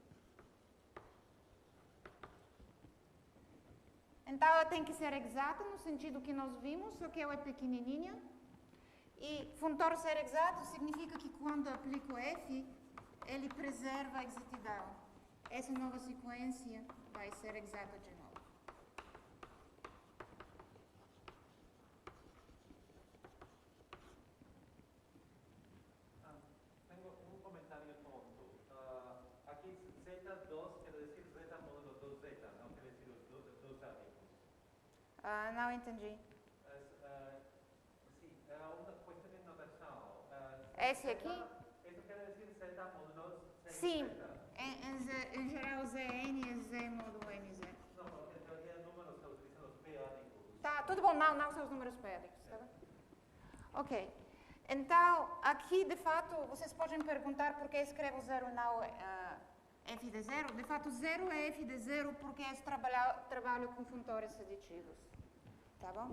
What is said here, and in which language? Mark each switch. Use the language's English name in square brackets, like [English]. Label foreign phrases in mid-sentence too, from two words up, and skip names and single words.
[Portuguese] Então, ela tem que ser exata no sentido que nós vimos, só que ela é pequenininha. E funtor ser exato significa que quando aplico f, ele preserva a exatidão. Essa nova sequência vai ser exata de novo. [Spanish] Tengo un comentario tonto. Aquí Z2 quiere decir Z módulo 2Z, no quiere decir los dos átomos. [Portuguese] Não entendi. [Spanish] Sí, una cuestión de notación. [Portuguese] Esse aqui? [Spanish] Eso quiere decir Z módulo 6Z. [Portuguese] Sim, em geral Zn é Z módulo Mz. [Spanish] No, porque en teoría de números se utilizan los periódicos. [Portuguese] Tá, tudo bom, não são os números periódicos, tá bom? Ok. Então, aqui, de fato, vocês podem perguntar por que escrevo 0 e não f de 0. De fato, 0 é f de 0 porque eu trabalho com funtores aditivos. Tá bom?